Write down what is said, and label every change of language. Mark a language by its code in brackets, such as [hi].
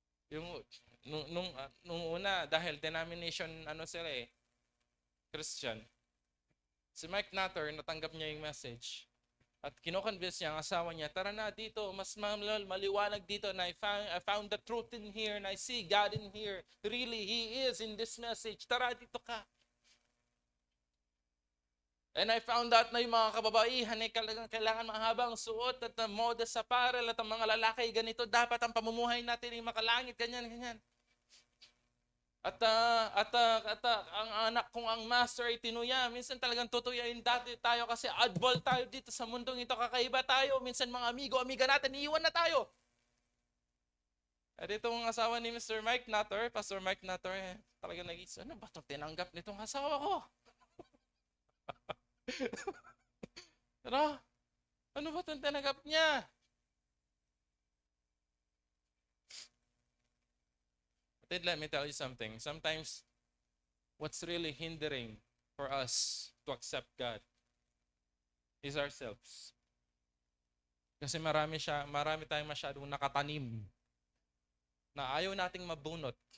[tl] Yung nung una, dahil denomination sila eh, Christian. Si Mike Natter, natanggap niya yung message. At kinoconvince niya ang asawa niya, tara na dito, mas maliwanag dito na [en] I found the truth in here [tl] and I see God in here. [en] Really, He is in this message. [tl] Tara dito ka. [en] And I found out [tl] na yung mga kababaihan ay kailangan mahabang suot at moda sa paral at ang mga lalaki ganito dapat ang pamumuhay natin ay makalangit, ganyan, ganyan. At ang anak kong ang master ay tinuya. Minsan talagang tutuyain dati tayo kasi oddball tayo dito sa mundong ito. Kakaiba tayo. Minsan mga amiga natin, iiwan na tayo. At itong asawa ni Mr. Mike Natter, Pastor Mike Natter, talagang nag-isip, ano ba itong tinanggap nitong asawa ko? Pero, ano ba itong tinanggap niya? [en] But let me tell you something. Sometimes, what's really hindering for us to accept God is ourselves. [tl] Kasi marami tayong masyadong nakatanim na ayaw nating mabunot.